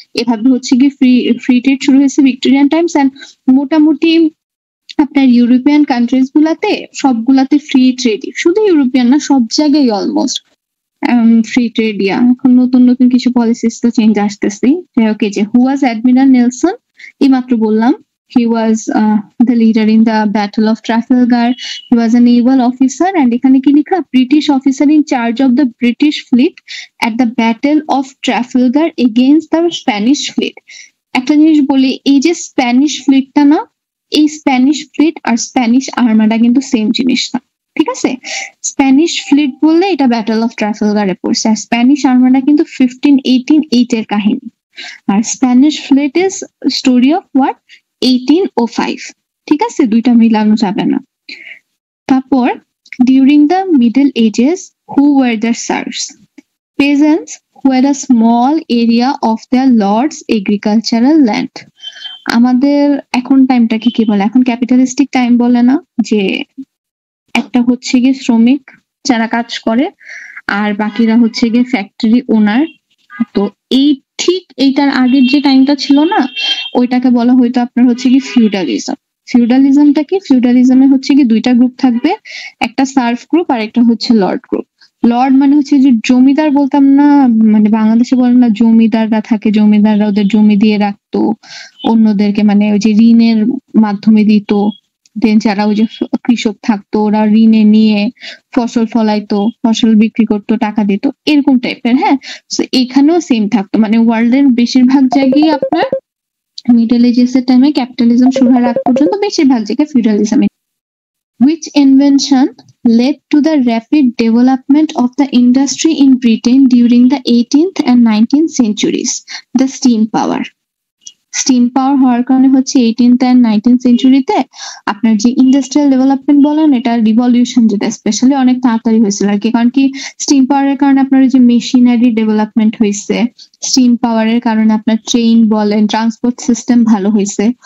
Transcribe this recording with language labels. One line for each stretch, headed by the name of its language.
Bangla: এভাবে হচ্ছে কি ফ্রি ট্রেড শুরু হয়েছে ভিক্টোরিয়ান টাইমস, এন্ড মোটামুটি আপনার ইউরোপিয়ান কান্ট্রিজ গুলাতে সবগুলাতে ফ্রি ট্রেড, শুধু ইউরোপিয়ান না সব জায়গায় অলমোস্ট ফ্রি ট্রেড। এখন নতুন নতুন কিছু পলিসিস তো চেঞ্জ আসতেছে।
English: okay, যে who was Admiral Nelson,
Bangla: এই মাত্র বললাম,
English: he was the leader in the battle of Trafalgar. He was a naval officer, and
Bangla: এখানে কি লেখা,
English: British officer in charge of the British fleet at the battle of Trafalgar against the Spanish fleet.
Bangla: একটা জিনিস বলি, এই যে Spanish ফ্লিটটা না, এই স্প্যানিশ ফ্লিট আর স্প্যানিশ আর্মাডা কিন্তু সেম জিনিস না। ঠিক আছে, স্প্যানিশ ফ্লিট বললে এটা ব্যাটল অফ ট্রাফালগারে পড়ছে, আর স্প্যানিশ আর্মাডা কিন্তু 1518 এর কাহিনী, আর Spanish fleet
English: is story of what
Bangla: 1805। ঠিক আছে, দুইটা মিলানো যাবে না।
English: তারপর during the middle ages who were the serfs, peasants who had a small area of their lord's agricultural land.
Bangla: আমাদের এখন টাইমটাকে কি বলে, এখন ক্যাপিটালিস্টিক টাইম বলে না, যে একটা হচ্ছে গিয়ে শ্রমিক যারা কাজ করে আর বাকিরা হচ্ছে গিয়ে ফ্যাক্টরি ওনার। তো এই ঠিক এইটার আগের যে টাইমটা ছিল না, ওইটাকে বলা হয়তো আপনার হচ্ছে কি ফিউডালিজম। ফিউডালিজমটা কি, ফিউডালিজমে হচ্ছে কি দুইটা গ্রুপ থাকবে, একটা সার্ভ গ্রুপ আর একটা হচ্ছে লর্ড গ্রুপ। লর্ড মানে হচ্ছে যে জমিদার বলতাম না, মানে বাংলাদেশে বলেন না জমিদাররা থাকে, জমিদাররা ওদের জমি দিয়ে রাখতো অন্যদেরকে, মানে ওই যে ঋণের মাধ্যমে দিত। দেন যারা ওই যে কৃষক থাকতো ওরা ঋণে নিয়ে ফসল ফলাইতো, ফসল বিক্রি করতো, টাকা দিত, এরকম টাইপের। হ্যাঁ, তো এখানেও সেম থাকতো, মানে ওয়ার্ল্ডের বেশিরভাগ জায়গায় আপনার মিডল এজেস এর টাইমে ক্যাপিটালিজম শুরু হওয়ার আগ পর্যন্ত বেশিরভাগ জায়গায় feudalism.
English: Which invention led to the rapid development of the industry in Britain during the 18th and 19th centuries? The steam power.
Bangla: Steam পাওয়ার হওয়ার কারণে হচ্ছে 18th and 19th সেঞ্চুরিতে আপনার যে ইন্ডাস্ট্রিয়াল ডেভেলপমেন্ট বলেন, এটা রিভলিউশন যেটা স্পেশালি অনেক তাড়াতাড়ি হয়েছিল আর কি। কারণ কি, স্টিম পাওয়ারের কারণে আপনার যে মেশিনারি ডেভেলপমেন্ট হয়েছে, স্টিম পাওয়ারের কারণে আপনার ট্রেন বলেন, ট্রান্সপোর্ট সিস্টেম ভালো হয়েছে।